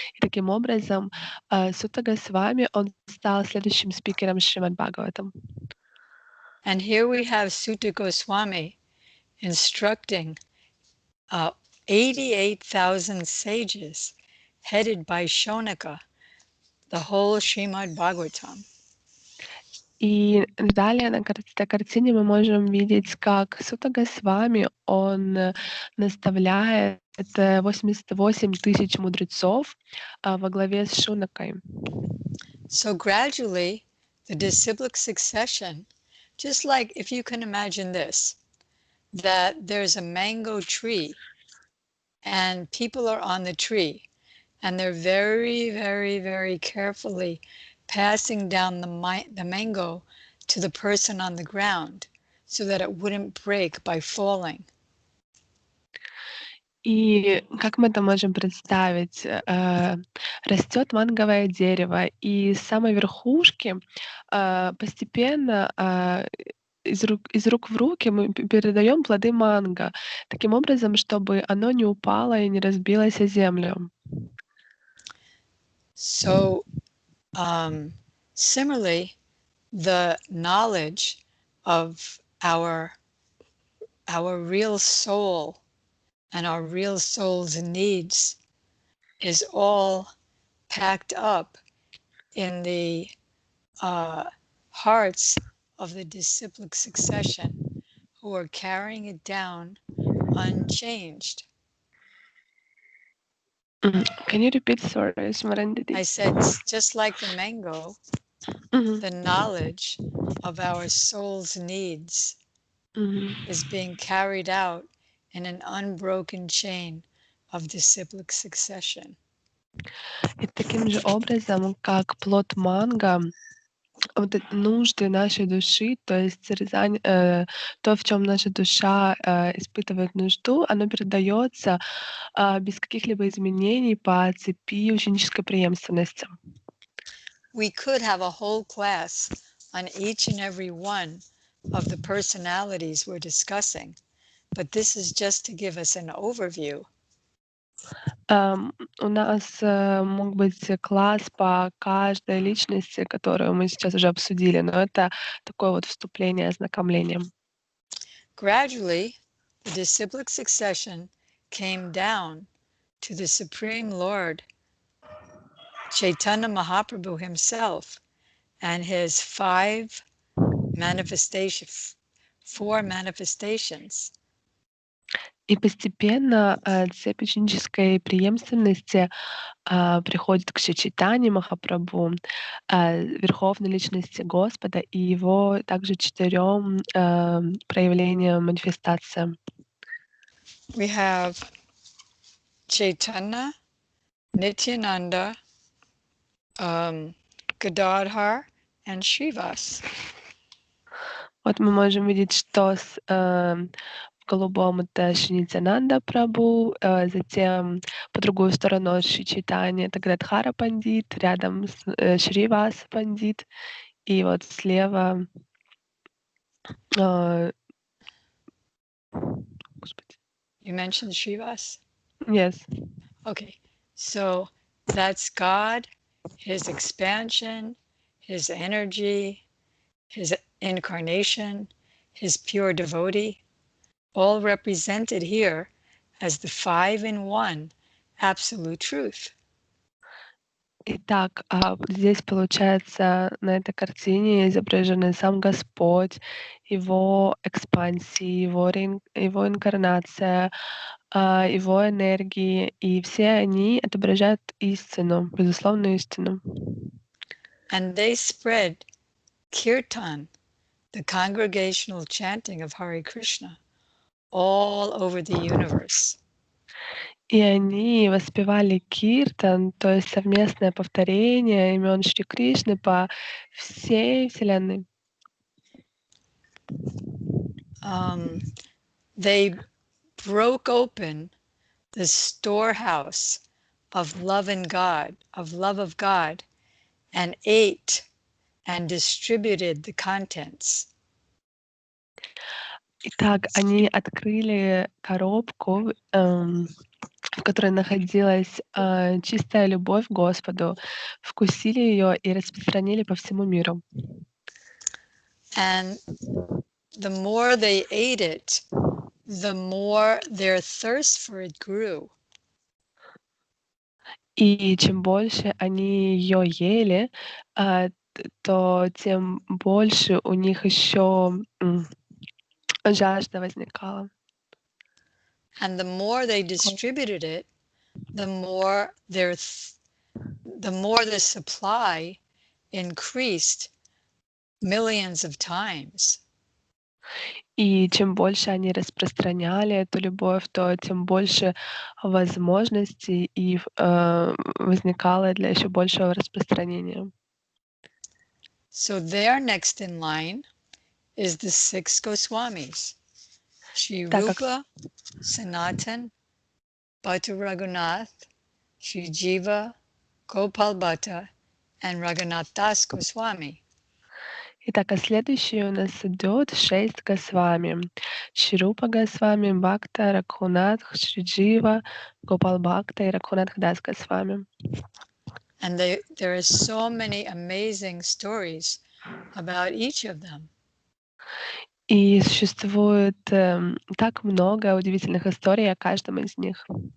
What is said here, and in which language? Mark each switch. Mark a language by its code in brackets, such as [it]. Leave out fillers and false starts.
[ru] И таким образом Сута Госвами, он стал следующим спикером Шримад Бхагаватам. [en] And here we have Sutta Goswami instructing 88,000 sages headed by Shonaka, the whole Srimad Bhagavatam. [ru] И далее на картине мы можем видеть, как Сута Госвами, он наставляет Это 88 тысяч мудрецов во главе с Шунакой. [en] So gradually, the disciplic succession, just like if you can imagine this, that there's a mango tree and people are on the tree and they're very, very, very carefully passing down the mango to the person on the ground so that it wouldn't break by falling. [ru] И как мы это можем представить? Растет манговое дерево, и с самой верхушки постепенно из рук в руки мы передаем плоды манго, таким образом, чтобы оно не упало и не разбилось о землю. [en] So, similarly, the knowledge of our real soul and our real soul's needs is all packed up in the hearts of the disciplic succession who are carrying it down unchanged. Can you repeat? Sorry, Smarandidi. I said, just like the mango, the knowledge of our soul's needs is being carried out in an unbroken chain of disciplic succession. [ru] И таким же образом, как плод манго, вот эти нужды нашей души, то есть то, в чем наша душа испытывает нужду, оно передается без каких-либо изменений по цепи ученической преемственности. [en] We could have a whole class on each and every one of the personalities we're discussing, but this is just to give us an overview. [ru] У нас мог быть класс по каждой личности, которую мы сейчас уже обсудили, но это такое вот вступление, ознакомление. [en] Gradually, the disciplic succession came down to the Supreme Lord, Chaitanya Mahaprabhu himself, and his four manifestations. [ru] И постепенно цепь ученической преемственности приходит к Чайтанье Махапрабху, верховной личности Господа и его также 4 проявлениям, манифестациям. [en] We have Chaitanya, Nityananda, Gadadhar, and Shrivas. [ru] Вот мы можем видеть, что в голубом это Шри Нитьянанда Прабху, затем по другую сторону Шри Чайтанья это Гададхара Пандит, рядом с Шривас Пандит, и вот слева Господи. [en] You mentioned Shrivas? Yes. Okay, so that's God, his expansion, his energy, his incarnation, his pure devotee, all represented here as the 5-in-1 absolute truth. [ru] Итак, здесь, получается, на этой картине изображены сам Господь, его экспансии, его инкарнация, его энергии, и все они отображают истину, безусловную истину. [en] And they spread kirtan, the congregational chanting of Hare Krishna, all over the universe. [ru] И они воспевали киртан, то есть совместное повторение имен Шри Кришны по всей Вселенной. [en] They broke open the storehouse of love in God, of love of God, and ate and distributed the contents. [ru] Итак, они открыли коробку, в которой находилась чистая любовь к Господу, вкусили ее и распространили по всему миру. [en] And the more they ate it, the more their thirst for it grew. [ru] И чем больше они ее ели, то тем больше у них еще жажда возникала. [en] And the more they distributed it, the more the supply increased millions of times. [ru] И чем больше они распространяли эту любовь, то тем больше возможностей и возникало для еще большего распространения. [en] So there next in line is the 6 Goswamis, Shri [ru] Так как [en] Rupa, Sanatan, Bhattu Raghunath, Shri Jiva, Gopal Bhatta, and Raghunath Das Goswami. [ru] Итак, а следующий у нас идет 6 Госвами. Шрупа Госвами, Бхакта, Рагхунат, Шриджива, Гопал Бхакта и Рагхунат Дас Госвами. [en] And there are so many amazing stories about each of them. [ru] И существует так много удивительных историй о каждом из них.